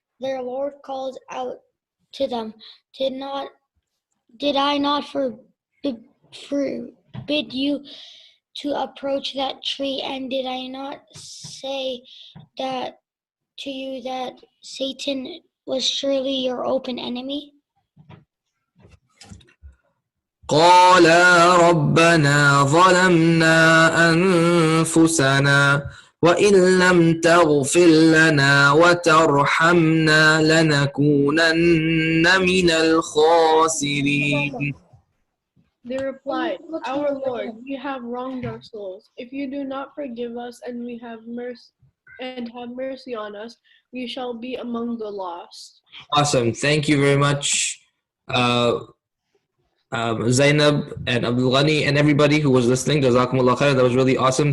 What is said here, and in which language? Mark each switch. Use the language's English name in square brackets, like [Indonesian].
[English] Their Lord called out to them, Did I not forbid you to approach that tree, and did I not say that to you that Satan was surely your open enemy? [Arabic] قالا ربنا ظلمنا أنفسنا وإن لم تغفر لنا وترحمنا لنكونن من الخاسرين. [English] They replied, Our Lord, we have wronged our souls. If you do not forgive us and have mercy on us, we shall be among the lost. Awesome. Thank you very much, Zainab and Abdul Ghani and everybody who was listening. [Arabic] Jazakumullah khair. [English] That was really awesome.